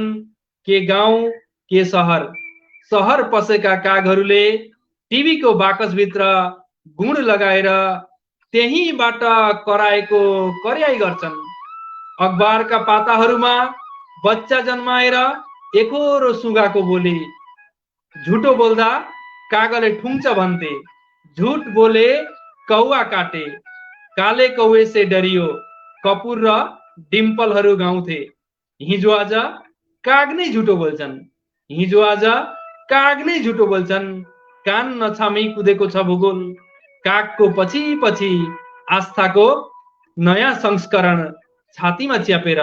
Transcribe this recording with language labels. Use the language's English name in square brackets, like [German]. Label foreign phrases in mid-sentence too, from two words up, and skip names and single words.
[Nepali] के गाउँ के सहर, सहर पसेका कागहरूले टिभीको बाकसभित्र गुण लगाएर त्यहीँबाट कराएको कर्याइ गर्छन्। अखबारका पाताहरूमा बच्चा जन्माएर एकोरो सुगाको बोली। झुटो बोल्दा कागले ठुङ्छ भन्थे, [Hindi] झुट बोले कौवा काटे। काले कौवे से डरियो, [Nepali] कपुर र डिम्पलहरू गाउँथे। हिजो आज काग नै झुटो बोल्छन्, हिजो आज काग नै झुटो बोल्छन्। कान नछामी कुदेको छ भूगोल। कागको पछि पछि आस्थाको नयाँ संस्करण छातीमा च्यापेर।